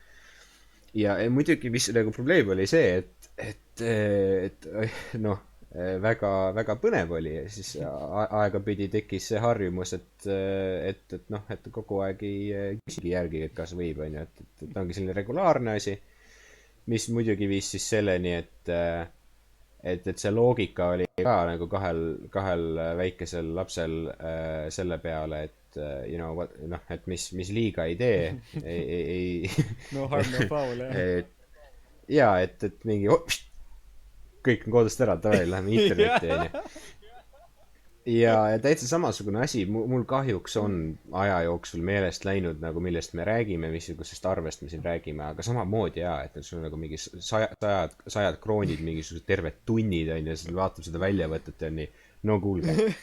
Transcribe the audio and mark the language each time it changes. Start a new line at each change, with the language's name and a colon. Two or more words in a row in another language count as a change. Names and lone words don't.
Estonian: Ja muidugi, mis nagu probleem oli see, et noh, väga, väga põnev oli ja siis aegapidi tekkis see harjumus, et noh, et kogu aeg ei küsigi järgi, et kas võib, on ju, et ongi selline regulaarne asi, mis muidugi viis siis selleni, et see loogika oli ka nagu kahel väikesel lapsel selle peale, et
English: you know,
Estonian: noh, et mis liiga ei tee, ei
English: no harm, no foul,
Estonian: jah. ja, et mingi kõik on kodust ära, davai, läheme internetti, on ju. Ja täitsa samasugune asi, mul kahjuks on aja jooksul meelest läinud nagu millest me räägime, missugusest arvest me siin räägime, aga samamoodi jaa, et sul on nagu mingi sajad kroonid, mingisugused terved tunnid, on ju, siis vaatab seda väljavõtet ja nii, no kuulge.